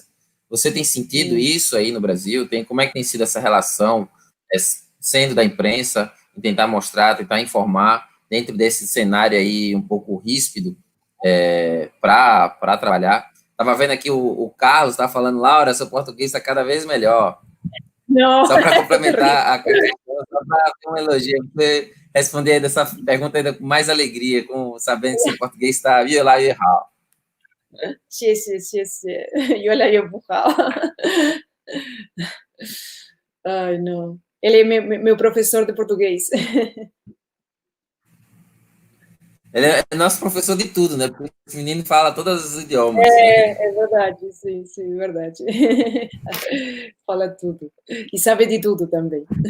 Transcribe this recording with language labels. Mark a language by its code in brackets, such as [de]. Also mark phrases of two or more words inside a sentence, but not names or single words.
[pt] Você tem sentido isso aí no Brasil? Como é que tem sido essa relação, sendo da imprensa, em tentar mostrar, tentar informar, dentro desse cenário aí um pouco ríspido, para trabalhar? Estava vendo aqui o Carlos, estava falando, Laura, seu português está cada vez melhor. Não. Só para complementar a questão, só para ter um elogio, você responder dessa pergunta ainda com mais alegria, sabendo que seu português está lá e errado. [zh] 谢谢谢谢，越来越不好。 [pt] Ai, não. Ele é meu professor de português. Ele é nosso professor de tudo, né? Porque esse menino fala todos os idiomas. É verdade, sim, sim, verdade. Fala tudo. E sabe de tudo também.